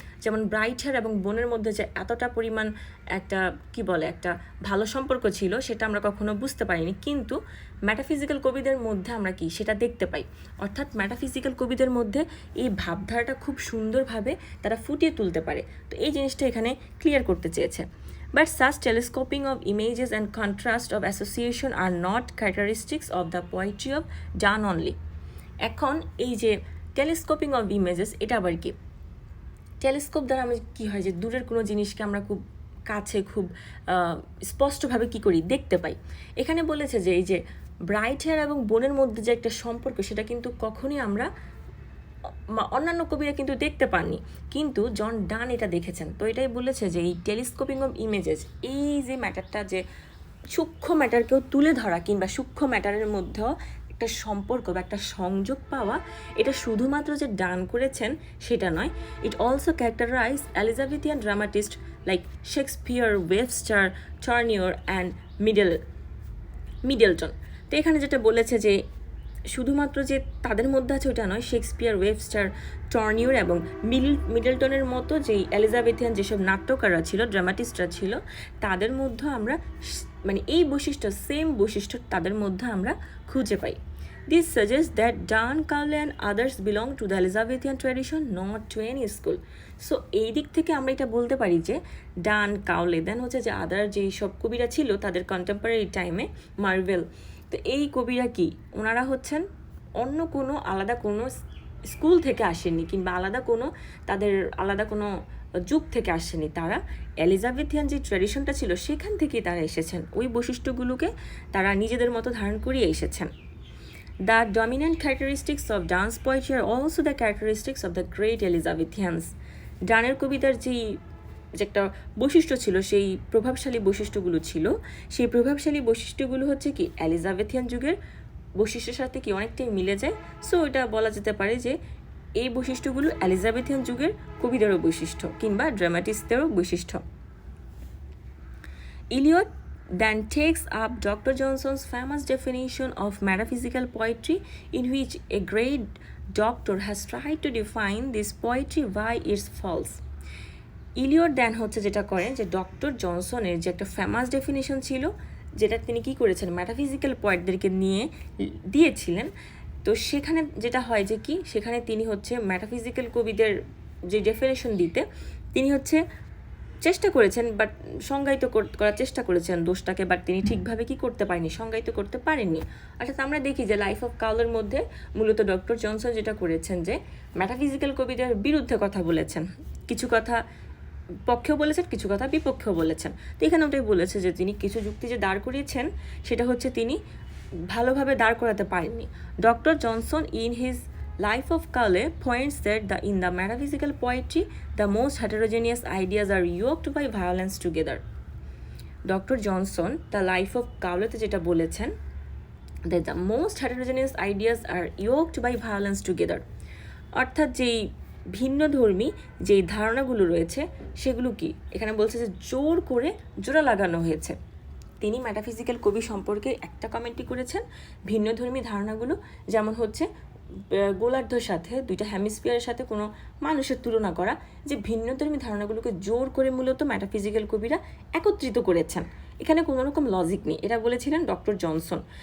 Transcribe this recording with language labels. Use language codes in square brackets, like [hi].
[bn] যেমন bright hair এবং বোনের মধ্যে যে এতটা পরিমাণ একটা কি বলে একটা ভালো সম্পর্ক ছিল, সেটা আমরা কখনো বুঝতে পারিনি, কিন্তু মেটাফিজিক্যাল কবিদের মধ্যে আমরা কি সেটা দেখতে পাই। অর্থাৎ মেটাফিজিক্যাল কবিদের মধ্যে এই ভাবধারাটা খুব সুন্দরভাবে তারা ফুটিয়ে তুলতে পারে। তো এই জিনিসটা এখানে ক্লিয়ার করতে চেয়েছে। [en] But such telescoping of images and contrast of association are not characteristics of the poetry of Donne only. [bn] এখন এই যে টেলিস্কোপিং অফ ইমেজেস, এটা আবার কি? টেলিস্কোপ দ্বারা আমরা কী হয় যে দূরের কোনো জিনিসকে আমরা খুব কাছে খুব স্পষ্টভাবে কি করি, দেখতে পাই। এখানে বলেছে যে এই যে ব্রাইট হেয়ার এবং বোনের মধ্যে যে একটা সম্পর্ক, সেটা কিন্তু কখনই আমরা অন্যান্য কবিরা কিন্তু দেখতে পাননি, কিন্তু জন ডান এটা দেখেছেন। তো এটাই বলেছে যে এই টেলিস্কোপিং অফ ইমেজেস, এই যে ম্যাটারটা, যে সূক্ষ্ম ম্যাটারকেও তুলে ধরা কিংবা সূক্ষ্ম ম্যাটারের মধ্যেও একটা সম্পর্ক বা একটা সংযোগ পাওয়া, এটা শুধুমাত্র যে ডান করেছেন সেটা নয়। [en] It also characterise Elizabethan dramatist like Shakespeare, Webster, Tourneur and Middleton. [bn] তো এখানে যেটা বলেছে যে শুধুমাত্র যে তাদের মধ্যে আছে ওটা নয়, শেক্সপিয়ার, ওয়েবস্টার, টর্নিওর এবং মিডলটনের মতো যেই এলিজাবেথিয়ান যেসব নাট্যকাররা ছিল, ড্রামাটিস্টরা ছিল, তাদের মধ্যে আমরা মানে এই বৈশিষ্ট্য, সেম বৈশিষ্ট্য তাদের মধ্যে আমরা খুঁজে পাই। [en] This suggests that Dan Cowley and others belong to the Elizabethan tradition, not to any school. [bn] So এই দিক থেকে আমরা এটা বলতে পারি যে ডান কাউলে দেন হচ্ছে যে আদার যেই সব কবিরা ছিল তাদের কন্টেম্পোরারি টাইমে, মার্ভেল, তো এই কবিরা কি ওনারা হচ্ছেন অন্য কোনো আলাদা কোনো স্কুল থেকে আসেননি, কিংবা তাদের আলাদা কোনো যুগ থেকে আসেনি, তারা এলিজাবেথিয়ান যে ট্র্যাডিশনটা ছিল সেখান থেকেই তারা এসেছেন, ওই বৈশিষ্ট্যগুলোকে তারা নিজেদের মতো ধারণ করিয়ে এসেছেন। [en] The dominant characteristics of Dan's poetry are also the characteristics of the great Elizabethans. [bn] ডানের কবিতার যে একটা বৈশিষ্ট্য ছিল, সেই প্রভাবশালী বৈশিষ্ট্যগুলো ছিল, সেই প্রভাবশালী বৈশিষ্ট্যগুলো হচ্ছে কি এলিজাবেথিয়ান যুগের বৈশিষ্ট্যের সাথে কি অনেকটাই মিলে যায়। সো এটা বলা যেতে পারে যে এই বৈশিষ্ট্যগুলো এলিজাবেথিয়ান যুগের কবিদেরও বৈশিষ্ট্য কিংবা ড্রামাটিস্টদেরও বৈশিষ্ট্য। [en] Eliot then takes up Dr. Johnson's famous definition of metaphysical poetry, in which a great doctor has tried to define this poetry by its faults. [bn] Eliot দেন হচ্ছে যেটা করেন যে ডক্টর জনসনের যে একটা ফেমাস ডেফিনেশন ছিল, যেটা তিনি কি করেছেন মেটাফিজিক্যাল পয়েন্টদেরকে নিয়ে দিয়েছিলেন, তো সেখানে যেটা হয় যে কি সেখানে তিনি হচ্ছে মেটাফিজিক্যাল কবিদের যে ডেফিনেশন দিতে তিনি হচ্ছে চেষ্টা করেছেন, বাট সংজ্ঞায়িত করার চেষ্টা করেছেন দোষটাকে, বাট তিনি ঠিকভাবে কি করতে পারেননি, সংজ্ঞায়িত করতে পারেননি। অর্থাৎ আমরা দেখি যে লাইফ অফ কাউলের মধ্যে মূলত ডক্টর জনসন যেটা করেছেন যে মেটাফিজিক্যাল কবিদের বিরুদ্ধে কথা বলেছেন, কিছু কথা পক্ষেও বলেছেন, কিছু কথা বিপক্ষেও বলেছেন। তো এখানে ওটাই বলেছে যে তিনি কিছু যুক্তি যে দাঁড় করিয়েছেন সেটা হচ্ছে তিনি ভালোভাবে দাঁড় করাতে পারেননি। [en] Doctor Johnson in his Life of Cowley points that in the metaphysical poetry, the most heterogeneous ideas are yoked by violence together. Dr. Johnson, the Life of Cowley [bn] যেটা বলেছেন [en] that the most heterogeneous ideas are yoked by violence together. [bn] অর্থাৎ যেই ভিন্নধর্মী যেই ধারণাগুলো রয়েছে সেগুলো কি এখানে বলছে যে জোর করে জোড়া লাগানো হয়েছে। তিনি মেটাফিজিক্যাল কবি সম্পর্কে একটা কমেন্টই করেছেন, ভিন্নধর্মী ধারণাগুলো যেমন হচ্ছে গোলার্ধর সাথে দুইটা হেমিস্ফিয়ারের সাথে কোনো মানুষের তুলনা করা, যে ভিন্নধর্মী ধারণাগুলোকে জোর করে মূলত মেটাফিজিক্যাল কবিরা একত্রিত করেছেন, এখানে কোনো রকম লজিক নেই, এটা বলেছিলেন ডক্টর জনসন।